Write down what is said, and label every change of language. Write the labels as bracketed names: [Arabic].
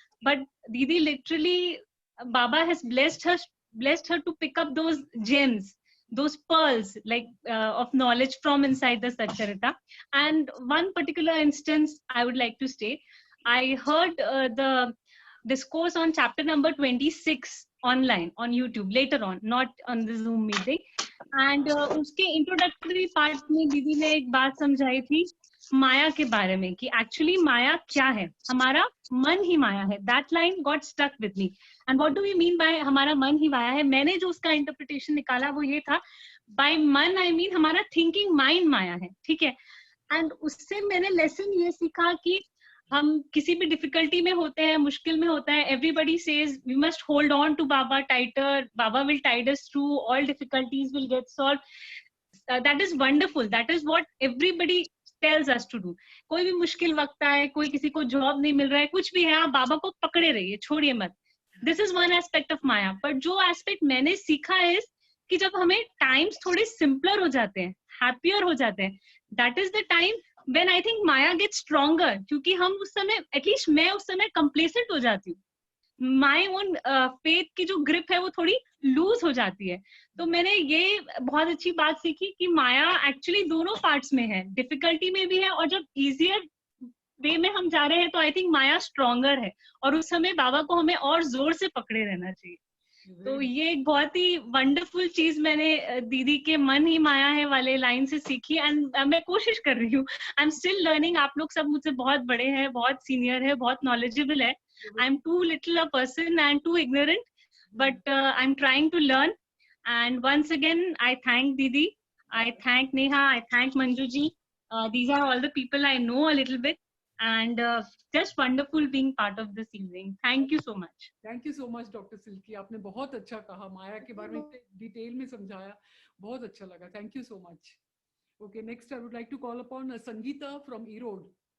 [English] But Didi literally, Baba has blessed her to pick up those gems, those pearls like of knowledge from inside the Satcharita. And one particular instance I would like to state, I heard the discourse on chapter number 26 online on YouTube later on, not on the Zoom meeting. [Hindi] And उसके introductory part में दीदी ने एक बात समझाई थी माया के बारे में कि actually माया क्या है, हमारा मन ही माया है. [English] That line got stuck with me. And what do we mean by [Hindi] हमारा मन ही माया है? मैंने जो उसका interpretation निकाला वो ये था, by मन I mean हमारा thinking mind माया है, ठीक है. And उससे मैंने lesson ये सीखा कि हम किसी भी डिफिकल्टी में होते हैं, मुश्किल में होता है, [English] everybody says we must hold on to Baba tighter, Baba will tide us through, all difficulties will get solved. That is wonderful. That is what everybody tells us to do. [Hindi] कोई भी मुश्किल वक्त आए, कोई किसी को जॉब नहीं मिल रहा है, कुछ भी है, आप बाबा को पकड़े रहिए, छोड़िए मत. [English] This is one aspect of Maya. But जो aspect मैंने सीखा है [Hindi] कि जब हमें times थोड़े simpler हो जाते हैं, [English] happier हो जाते हैं, that is the time when I think Maya gets stronger. [Hindi] क्योंकि हम उस समय, [English] at least [Hindi] मैं उस समय complacent हो जाती हूँ. My own faith की जो grip है वो थोड़ी loose हो जाती है. तो मैंने ये बहुत अच्छी बात सीखी कि माया actually दोनों parts में है, difficulty में भी है, और जब easier way में हम जा रहे हैं तो [English] I think [Hindi] माया stronger है, और उस समय बाबा को हमें और जोर से पकड़े रहना चाहिए. तो ये एक बहुत ही वंडरफुल चीज मैंने दीदी के मन ही माया है वाले लाइन से सीखी. एंड मैं कोशिश कर रही हूँ, [English] I am still learning. [Hindi] आप लोग सब मुझसे बहुत बड़े हैं, बहुत सीनियर है, बहुत नॉलेजेबल है. [English] I am too little a person and too ignorant, but I am trying to learn. And once again I thank didi, I thank Neha, I thank Manju ji. These are all the people I know a little bit. And just wonderful being part of this evening. Thank you so much. Thank you so much, Dr. Silky. [Hindi] आपने बहुत अच्छा कहा, माया के बारे में detail में समझाया, बहुत अच्छा लगा. [English] Thank you so much. Okay, next I would like to call upon Sangeeta from Erode.